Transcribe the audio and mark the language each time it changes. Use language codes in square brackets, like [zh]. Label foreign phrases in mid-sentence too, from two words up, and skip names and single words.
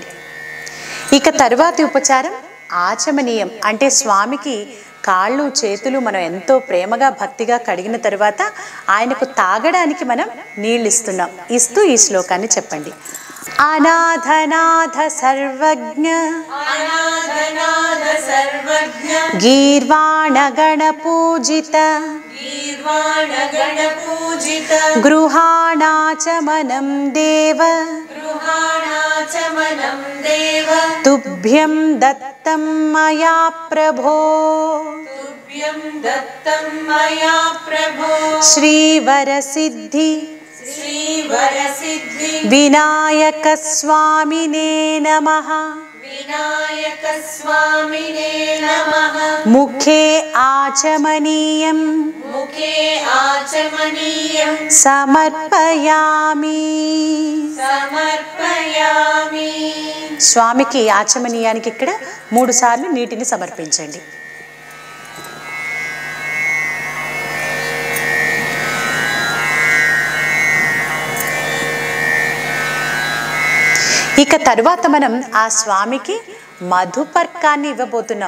[te] ఇక తరువాతి ఉపచారం ఆచమనీయం. అంటే స్వామికి కాళ్ళు చేతులు మనం ఎంతో ప్రేమగా భక్తిగా కడిగిన తరువాత ఆయనకు తాగడానికి మనం నీళ్ళు ఇస్తున్నాం. ఇస్తూ ఈ శ్లోకాన్ని చెప్పండి. [sa] అనాథనాథ సర్వజ్ఞ अनाथनाथ सर्वज्ञ గీర్వాణ గణ పూజిత गीर्वाण गणपूजित గృహాణాచమనం దేవ गृहाणाचमनं देव తుభ్యం దత్తం మయా ప్రభో तुभ्यं दत्तं मया प्रभो శ్రీవరసిద్ధి श्रीवरसिद्धि వినాయక స్వామినే నమః विनायकस्वामिने नमः ముఖే ఆచమనీయం मुखे आचमनीयं సమర్పయామి. समर्पयामि [te] స్వామికి ఆచమనీయానికి ఇక్కడ 3 సార్లు నీటిని సమర్పించండి. ఇక తరువాత మనం ఆ స్వామికి మధుపర్కాన్ని ఇవ్వబోతున్నాం.